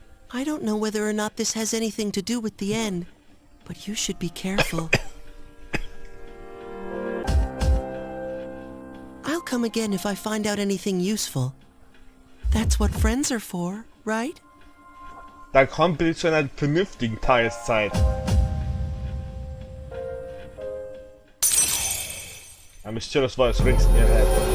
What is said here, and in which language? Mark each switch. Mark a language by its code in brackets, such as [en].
[en] I don't know whether or not this has anything to do with the end, but you should be careful. I'll come again if I find out anything useful. That's what friends are for, right? [de] Dann kommt bitte zu einer vernünftigen Tageszeit. [en] A mysterious voice rings in your head.